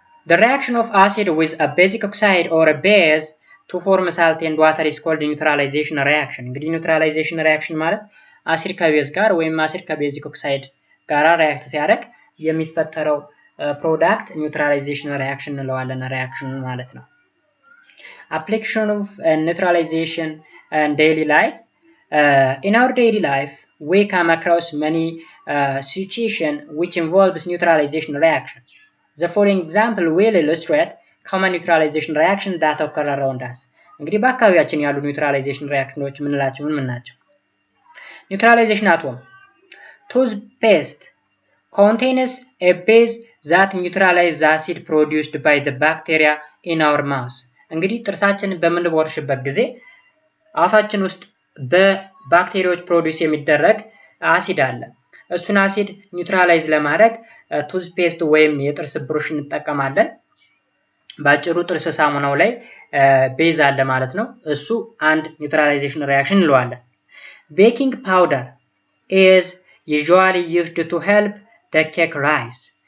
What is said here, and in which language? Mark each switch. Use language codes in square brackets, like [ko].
[en] the reaction of acid with a basic oxide or a base to form salt and water is called neutralization reaction [am] እንግዲህ ኒውትራላይዜሽን ሪአክሽን ማለት አሲድ ከቤዝ ጋር ወይም አሲድ ከቤዚክ ኦክሳይድ ጋራ ሪአክት ሲያደርግ የሚፈጠረው ፕሮዳክት ኒውትራላይዜሽን ሪአክሽን እንለዋለን ሪአክሽን ማለት ነው [en] application of neutralization in daily life In our daily life, we come across many situations which involves neutralization reaction. The following example will illustrate common neutralization reaction that occur around us. [am] እንግዲህ በአካባቢያችን ያሉ ኒውትራላይዜሽን ሪአክሽኖች ምንላቸው ምን ናቸው? [en] ኒውትራላይዜሽን አቶም toothpaste contains a base that neutralizes the acid produced by the bacteria in our mouth. [am] እንግዲህ ጥርሳችንን በምንቦርሽበት ጊዜ አፋችን ውስጥ በባክቴሪያዎች ፕሮዲዩስ የሚደረግ አሲድ አለ። እሱን አሲድ ኒውትራላይዝ ለማድረግ ቱዝፔስት ወይም የጥርስ ብሩሽ እንጠቀማለን። ባጭሩ ጥርስ ሳሙናው ላይ ቤዝ አለ ማለት ነው። እሱ አንድ ኒውትራላይዜሽን ሪአክሽን እንለዋለን። [en] ቤኪንግ ፓውደር is usually used to help the cake rise.